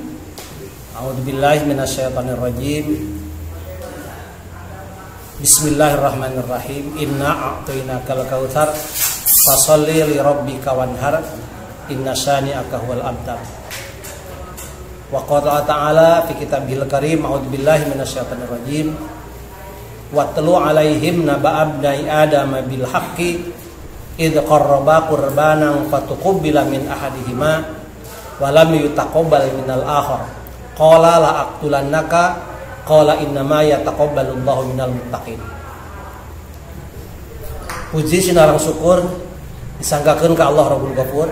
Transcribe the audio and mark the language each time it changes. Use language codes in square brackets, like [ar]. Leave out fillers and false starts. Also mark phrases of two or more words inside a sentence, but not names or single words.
[ar] أعوذ بالله من الشيطان الرجيم. بسم الله الرحمن الرحيم. إنا أعطيناك الكوثر فصل لربك وانحر إن شانئك هو الأبتر. وقال تعالى في كتابه الكريم. أعوذ بالله من الشيطان الرجيم. واتل عليهم نبأ ابني آدم بالحق إذ قربا قربانا فتقبل من أحدهما ولم يتقبل من الآخر قال لأقتلنك قال إنما يتقبل الله من المتقين. [su] Puji sinarang syukur disanggakeun ka Allah Rabbul Ghafur.